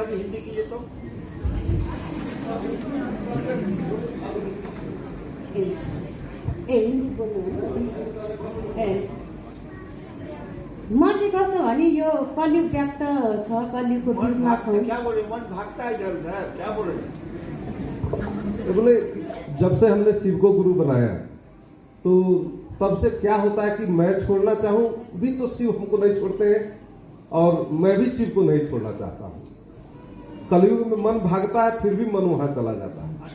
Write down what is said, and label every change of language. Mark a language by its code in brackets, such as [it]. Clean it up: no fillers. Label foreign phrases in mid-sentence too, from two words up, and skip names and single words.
[ne] हिन्दी बोल्नु म चाहिँ कस्तो भने यो कलियुग व्याप्त छ, कलियुगको बिचमा छ। [hi] बोले जब से हमने शिव को गुरु बनाया तो तब से क्या होता है कि मैं छोड़ना चाहूं भी तो शिव हमको नहीं छोड़ते हैं, और मैं भी शिव को नहीं छोड़ना चाहता हूं। कलयुग में मन भागता है, फिर भी मन वहां चला जाता है।